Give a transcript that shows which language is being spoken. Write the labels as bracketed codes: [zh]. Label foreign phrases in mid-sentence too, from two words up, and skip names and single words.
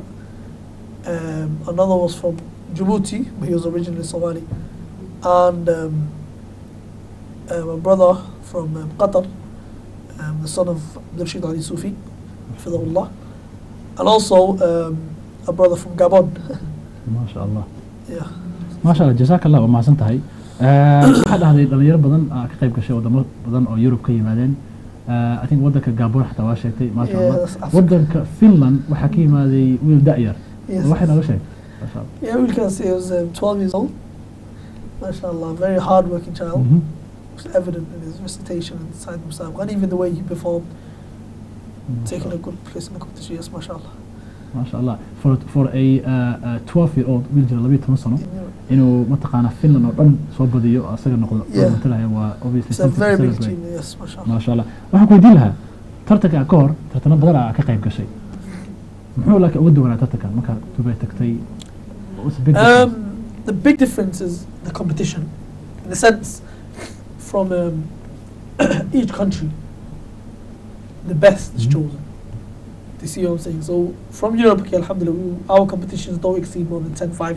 [en] Another was from Djibouti, but he was originally Somali. And a brother from Qatar, the son of Rashid Ali Sufi, Hafidhahullah. And also a brother from Gabon. MashaAllah. Yeah. [ar] ما شاء الله، جزاك الله [so] waa mahadsan tahay. Waxaa dhahday dhalinyaro badan ka qayb gashay wadamo badan oo Europe ka yimaadeen. [en] I think [so] wadanka Gabon xataa waa sheegtay MashaAllah. Wadanka Finland waxaa ka yimaaday wiil da'yar. Waxay naga sheegay. MashaAllah. [en] Yeah, we can say he was 12 years old. MashaAllah, very hard-working child. It was evident in his recitation inside himself, and even the way he performed, taking a good place in the competition. Yes, MashaAllah. [so] MashaAllah. [en] For a 12-year-old [so] wiil jira 12 sano inuu mataqaana Finland oo dhan soo badiyo asaga noqdo matalaya waa obviously [en] it's a very big achievement. Yes, MashaAllah. MashaAllah. [so] Waxaan ku weydiin lahaa tartanka ka hor tartano badan ka qayb gashay. Muxuu laakiin ugu duwanaa tartankan marka Dubai tagtay? [en] The big difference is the competition. In a sense, from each country, the best is chosen. Do you see what I'm saying? So from Europe, okay, alhamdulillah, our competitions don't exceed more than 10-5.